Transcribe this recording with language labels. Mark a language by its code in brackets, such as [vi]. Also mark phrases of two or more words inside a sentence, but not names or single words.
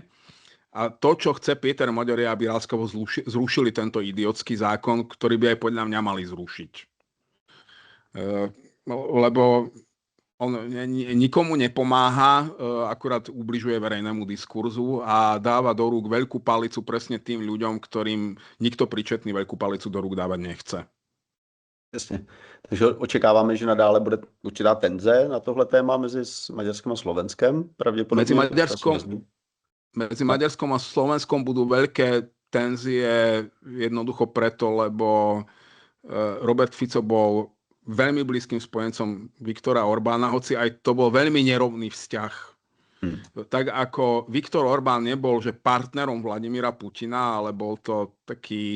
[sk] A to, čo chce Péter Magyar, je, aby láskavo zrušili tento idiotský zákon, ktorý by aj podľa mňa mali zrušiť. Lebo on nikomu nepomáha, akurát ubližuje verejnému diskurzu a dáva do rúk veľkú palicu presne tým ľuďom, ktorým nikto príčetný veľkú palicu do rúk dávať nechce. [cs] Jasně. Takže očekáváme, že nadále bude určitá tenze na tohle téma mezi Maďarskem a Slovenskem. Pravděpodobně. [sk] Medzi Maďarskom a Slovenskom budú veľké tenzie jednoducho preto, lebo Robert Fico bol veľmi blízkym spojencom Viktora Orbána, hoci aj to bol veľmi nerovný vzťah. Tak ako Viktor Orbán nebol že partnerom Vladimíra Putina, ale bol to taký...